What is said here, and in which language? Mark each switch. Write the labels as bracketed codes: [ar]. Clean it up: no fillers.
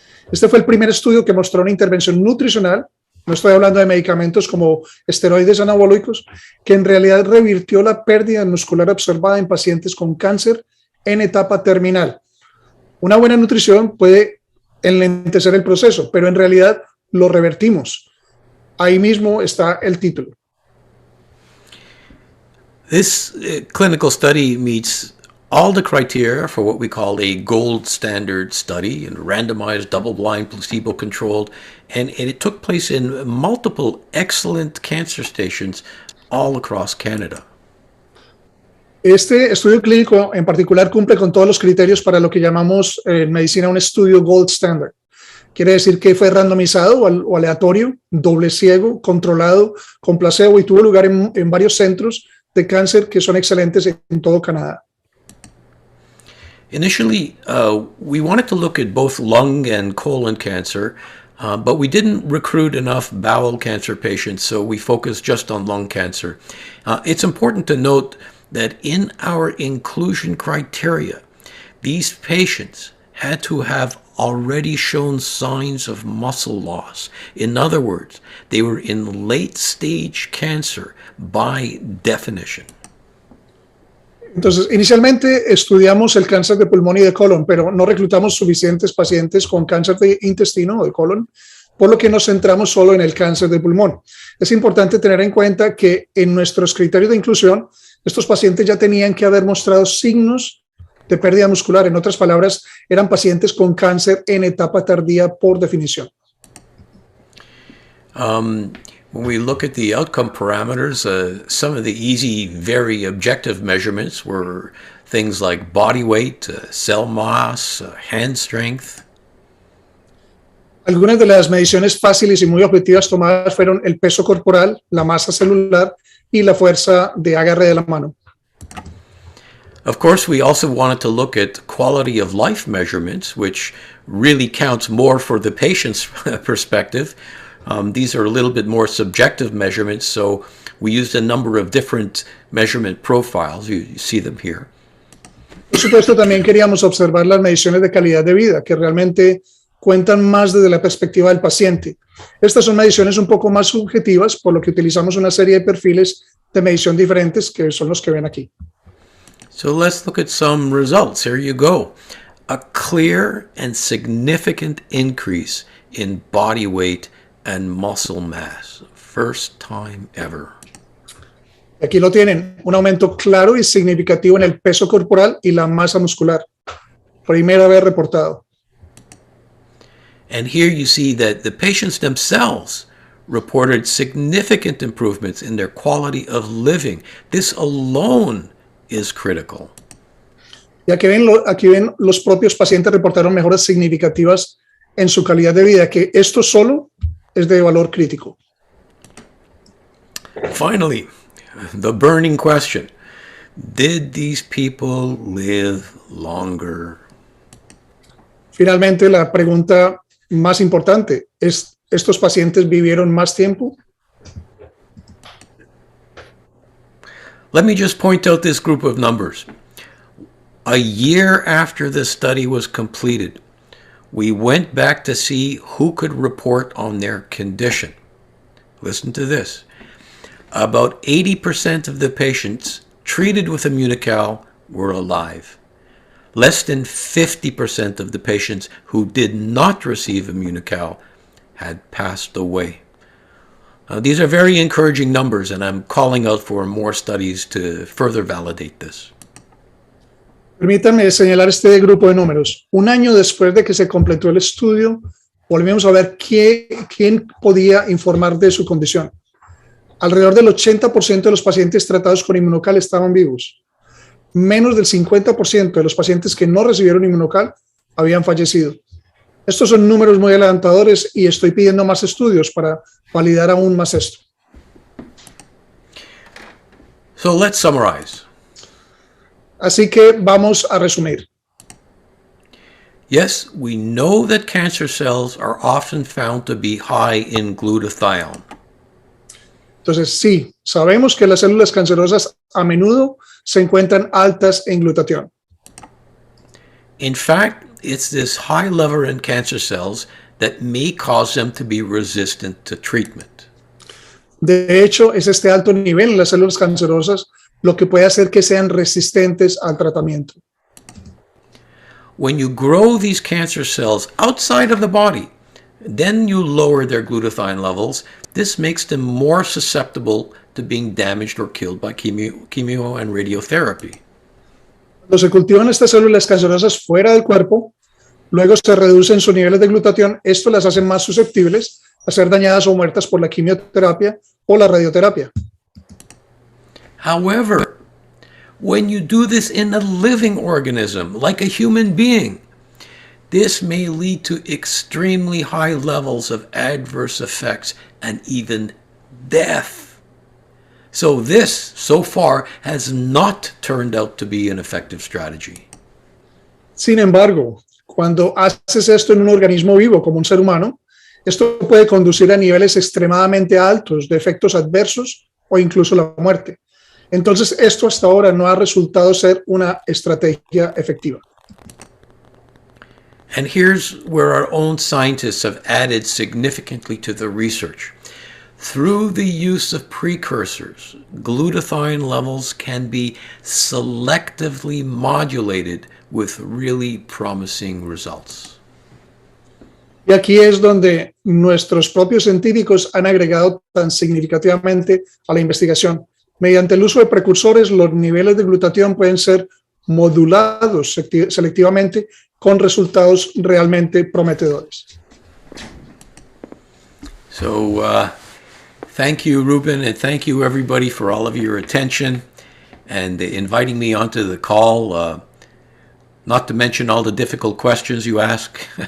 [es] Este fue el primer estudio que mostró una intervención nutricional, no estoy hablando de medicamentos como esteroides anabólicos, que en realidad revirtió la pérdida muscular observada en pacientes con cáncer en etapa terminal. Una buena nutrición puede enlentecer el proceso, pero en realidad lo revertimos. Ahí mismo está el título. [en] This clinical study meets all the criteria for what we call a gold standard study, and randomized, double-blind, placebo-controlled, and it took place in multiple excellent cancer stations all across Canada. [es] Este estudio clínico en particular cumple con todos los criterios para lo que llamamos en medicina un estudio gold standard. Quiere decir que fue randomizado o aleatorio, doble ciego, controlado, con placebo y tuvo lugar en varios centros de cáncer que son excelentes en todo Canadá. [en] Initially, we wanted to look at both lung and colon cancer, but we didn't recruit enough bowel cancer patients, so we focused just on lung cancer. It's important to note that in our inclusion criteria, these patients had to have already shown signs of muscle loss. In other words, they were in late-stage cancer by definition. [es] Entonces, inicialmente estudiamos el cáncer de pulmón y de colon, pero no reclutamos suficientes pacientes con cáncer de intestino o de colon, por lo que nos centramos solo en el cáncer de pulmón. Es importante tener en cuenta que en nuestros criterios de inclusión, estos pacientes ya tenían que haber mostrado signos de pérdida muscular. En otras palabras, eran pacientes con cáncer en etapa tardía por definición. [en] When we look at the outcome parameters, some of the easy, very objective measurements were things like body weight, cell mass, hand strength. [es] Algunas de las mediciones fáciles y muy objetivas tomadas fueron el peso corporal, la masa celular y la fuerza de agarre de la mano. [en] Of course, we also wanted to look at quality of life measurements, which really counts more for the patient's perspective. These are a little bit more subjective measurements, so we used a number of different measurement profiles. You see them here. [es] Por supuesto, también queríamos observar las mediciones de calidad de vida, que realmente cuentan más desde la perspectiva del paciente. Estas son mediciones un poco más subjetivas, por lo que utilizamos una serie de perfiles de medición diferentes, que son los que ven aquí. [en] So let's look at some results. Here you go. A clear and significant increase in body weight and muscle mass. First time ever. [es] Aquí lo tienen, un aumento claro y significativo en el peso corporal y la masa muscular. Primera vez reportado. [en] And here you see that the patients themselves reported significant improvements in their quality of living. This alone is critical. [es] Y aquí ven los propios pacientes reportaron mejoras significativas en su calidad de vida, que esto solo es de valor crítico. [en] Finally, the burning question. Did these people live longer? [es] Finalmente, la pregunta más importante es, ¿estos pacientes vivieron más tiempo? [en] Let me just point out this group of numbers. A year after the study was completed, we went back to see who could report on their condition. Listen to this. About 80% of the patients treated with Immunical were alive. Less than 50% of the patients who did not receive Immunical had passed away. These are very encouraging numbers, and I'm calling out for more studies to further validate this. [es] Permítanme señalar este grupo de números. Un año después de que se completó el estudio, volvimos a ver quién podía informar de su condición. Alrededor del 80% de los pacientes tratados con Immunocal estaban vivos. Menos del 50% de los pacientes que no recibieron Immunocal habían fallecido. Estos son números muy alentadores y estoy pidiendo más estudios para validar aún más esto. [en] So let's summarize. [es] Así que vamos a resumir. [en] Yes, we know that cancer cells are often found to be high in glutathione. [es] Entonces, sí, sabemos que las células cancerosas a menudo se encuentran altas en glutatión. [en] In fact, it's this high level in cancer cells that may cause them to be resistant to treatment. [es] De hecho, es este alto nivel en las células cancerosas lo que puede hacer que sean resistentes al tratamiento. [en] When you grow these cancer cells outside of the body, then you lower their glutathione levels. This makes them more susceptible to being damaged or killed by chemo and radiotherapy. [es] Cuando se cultivan estas células cancerosas fuera del cuerpo, luego se reducen sus niveles de glutatión. Esto las hace más susceptibles a ser dañadas o muertas por la quimioterapia o la radioterapia. [en] However, when you do this in a living organism, like a human being, this may lead to extremely high levels of adverse effects and even death. So this, so far, has not turned out to be an effective strategy. [es] Sin embargo, cuando haces esto en un organismo vivo como un ser humano, esto puede conducir a niveles extremadamente altos de efectos adversos o incluso la muerte. Entonces, esto hasta ahora no ha resultado ser una estrategia efectiva. [en] And here's where our own scientists have added significantly to the research. Through the use of precursors, glutathione levels can be selectively modulated with really promising results. [es] Y aquí es donde nuestros propios científicos han agregado tan significativamente a la investigación. Mediante el uso de precursores, los niveles de glutatión pueden ser modulados selectivamente con resultados realmente prometedores. [en] So, thank you, Ruben, and thank you, everybody, for all of your attention and inviting me onto the call, not to mention all the difficult questions you ask.